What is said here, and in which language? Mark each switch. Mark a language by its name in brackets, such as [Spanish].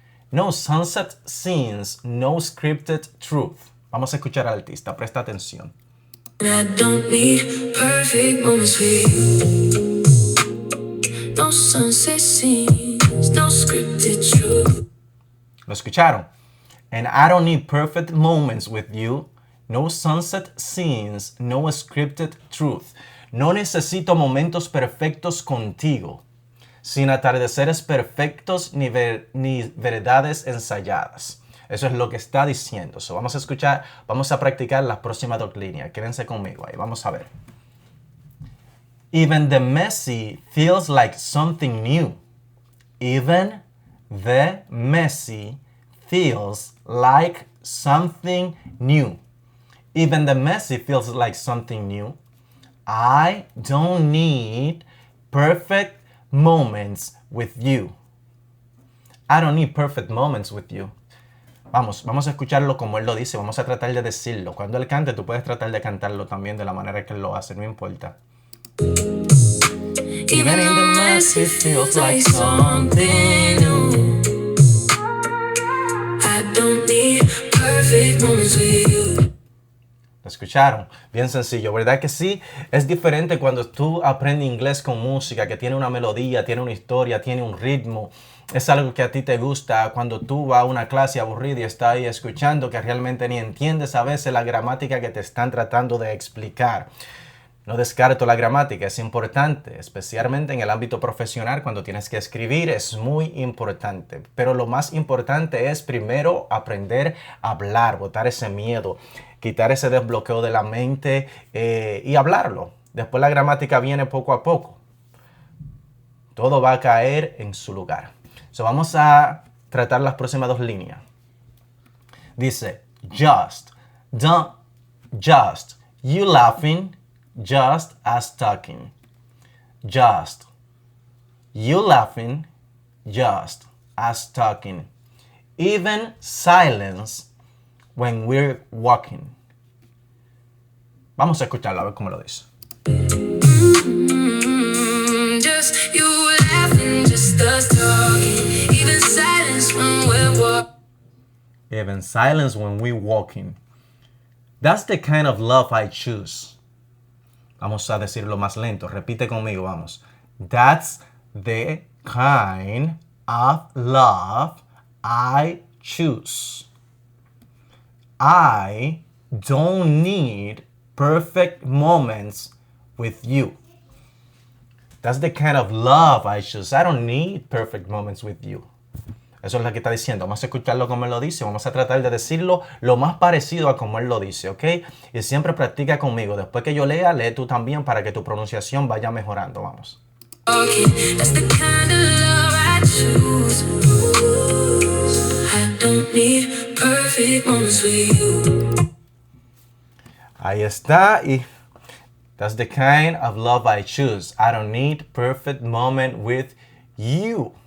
[English] No sunset scenes, no scripted truth. [Spanish] Vamos a escuchar al artista, presta atención. [English] I don't need perfect moments with you. No sunset scenes, no scripted truth. [Spanish] ¿Lo escucharon? [English] And I don't need perfect moments with you. No sunset scenes, no scripted truth. [Spanish] No necesito momentos perfectos contigo, sin atardeceres perfectos ni verdades ensayadas. Eso es lo que está diciendo. So, vamos a escuchar, vamos a practicar las próximas dos líneas. Quédense conmigo ahí, vamos a ver. [English] Even the messy feels like something new. Even the messy feels like something new. Even the messy feels like something new. I don't need perfect moments with you. I don't need perfect moments with you. [Spanish] Vamos a escucharlo como él lo dice, vamos a tratar de decirlo. Cuando él cante, tú puedes tratar de cantarlo también de la manera que él lo hace, no importa. [English] Even in the mess, it feels like something new. I don't need perfect moments with you. [Spanish] ¿Lo escucharon? Bien sencillo, ¿verdad que sí? Es diferente cuando tú aprendes inglés con música, que tiene una melodía, tiene una historia, tiene un ritmo. Es algo que a ti te gusta cuando tú vas a una clase aburrida y estás ahí escuchando que realmente ni entiendes a veces la gramática que te están tratando de explicar. No descarto la gramática, es importante, especialmente en el ámbito profesional cuando tienes que escribir, es muy importante. Pero lo más importante es primero aprender a hablar, botar ese miedo, quitar ese desbloqueo de la mente y hablarlo. Después la gramática viene poco a poco. Todo va a caer en su lugar. So, vamos a tratar las próximas dos líneas. [English] Dice, just, don't, just, you laughing, just as talking. Just, you laughing, just as talking. Even silence when we're walking. [Spanish] Vamos a escucharlo a ver cómo lo dice. [English] Just you laughing, just us talking. Even silence when we're walking. Even silence when we're walking. That's the kind of love I choose. [Spanish] Vamos a decirlo más lento. Repite conmigo, vamos. [English] That's the kind of love I choose. I don't need perfect moments with you. That's the kind of love I choose. I don't need perfect moments with you. [Spanish] Eso es lo que está diciendo. Vamos a escucharlo como él lo dice. Vamos a tratar de decirlo lo más parecido a como él lo dice, ¿ok? Y siempre practica conmigo. Después que yo lea, lee tú también para que tu pronunciación vaya mejorando. Vamos. [English] That's the kind of love I choose. I don't need perfect moments with you. [Spanish] Ahí está. [English] Y that's the kind of love I choose. I don't need perfect moment with you.